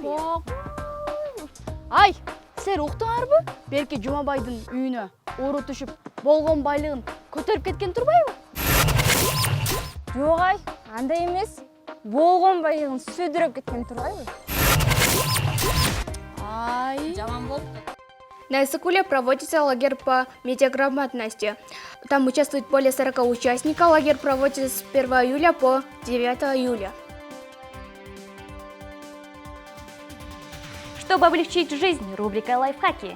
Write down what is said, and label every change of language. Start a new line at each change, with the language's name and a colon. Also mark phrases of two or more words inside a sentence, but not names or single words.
Kyrgyz: Ай, силер уктуңарбы? Берке Жумабайдын үйүнө оору түшүп, болгон байлыгын көтөрүп кеткен турбайбы? Жок ай, андай эмес. Болгон байлыгын сүдүрөп кеткен турбайбы? Ай, Жаман болуп.
Russian: На Иссыкуле проводится лагерь по медиаграмотности. Там участвует более 40 участников. Лагерь проводится с 1 июля по 9 июля. Чтобы облегчить жизнь, рубрика «Лайфхаки».